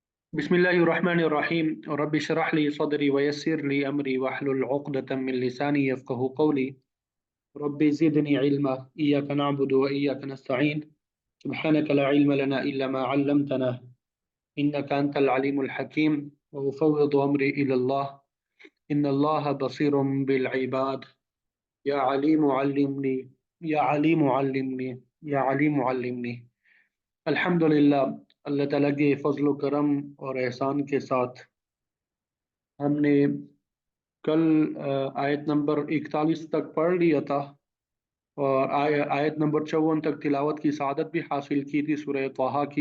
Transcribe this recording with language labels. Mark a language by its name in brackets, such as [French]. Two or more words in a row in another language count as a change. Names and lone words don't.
[Arabic] بسم الله الرحمن الرحيم رب اشرح لي صدري ويسر لي أمري واحلل عقدة من لساني يفقهوا قولي رب زدني علما إياك نعبد وإياك نستعين سبحانك لا علم لنا إلا ما علمتنا إنك أنت العليم الحكيم وأفوض أمري إلى الله إن الله بصير بالعباد يا عليم علمني يا عليم علمني يا عليم علمني. [Urdu] الحمدللہ، اللہ تعالیٰ کے فضل کرم اور احسان کے ساتھ ہم نے کل آیت نمبر 41 تک پڑھ لیا تھا اور آیت نمبر 54 تک تلاوت کی سعادت بھی حاصل کی تھی سورہ طٰہٰ کی.